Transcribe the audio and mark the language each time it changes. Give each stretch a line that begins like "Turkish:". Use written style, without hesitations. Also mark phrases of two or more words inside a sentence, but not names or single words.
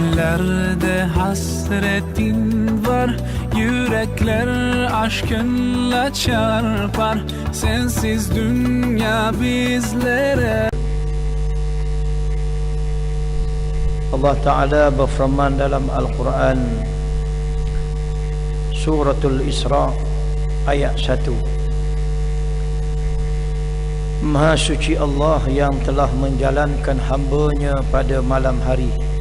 Turkish: Göklerde hasretin var, yürekler aşkınla çarpar. Sensiz dünya bizlere.
Indonesian: Allah Ta'ala berfirman dalam Al-Quran Suratul Isra ayat 1. Maha suci Allah yang telah menjalankan hamba-Nya pada malam hari